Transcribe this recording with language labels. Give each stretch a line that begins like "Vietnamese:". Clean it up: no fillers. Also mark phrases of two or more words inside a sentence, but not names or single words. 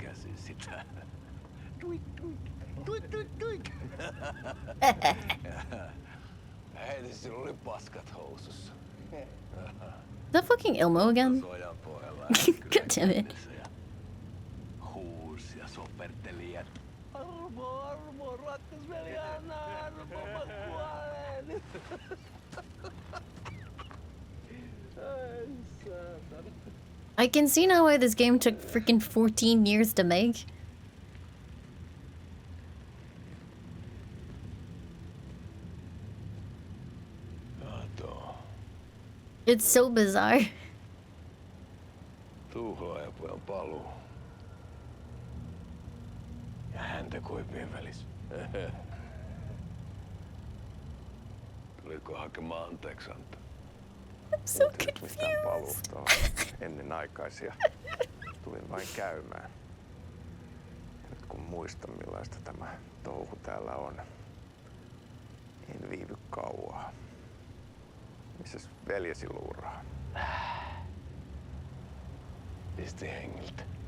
Finnish: sitä. Tuik, tuik, tuik, tuik, tuik. Heti sillä oli paskat housussa.
English: Is that fucking Ilmo again? God damn it.
Finnish: Huus ja soperteli ja armo, armo, rakkas veli, anna armo, mä kuolen. Ai saatana.
English: I can see now why this game took freaking 14 years to make. It's so bizarre.
Finnish: Tuhlaajapojan paluu. Ja häntä koipien välissä. Tuliko hakemaan anteeksiantoa?
English: I'm so confused.
Finnish: Paluuta ennenaikaisia. Tulin vain käymään. Nyt kun muistan millaista tämä touhu täällä on, en viivy kauaa. Missäs veljesi luuraa? Pisti hengiltä.